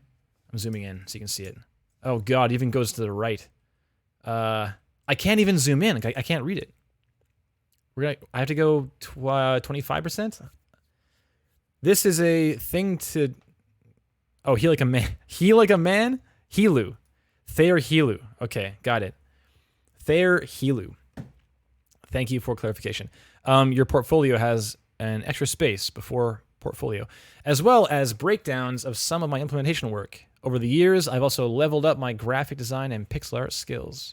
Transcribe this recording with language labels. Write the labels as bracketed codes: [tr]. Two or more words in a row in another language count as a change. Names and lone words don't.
[en] I'm zooming in so you can see it. Oh god, it even goes to the right. I can't even zoom in. I can't read it. I have to go 25%? This is a thing to... Oh, he like a man. He like a man? Helu. Thayer Helu. Okay, got it. Thayer Helu. Thank you for clarification. Your portfolio has an extra space before portfolio, as well as breakdowns of some of my implementation work. Over the years, I've also leveled up my graphic design and pixel art skills.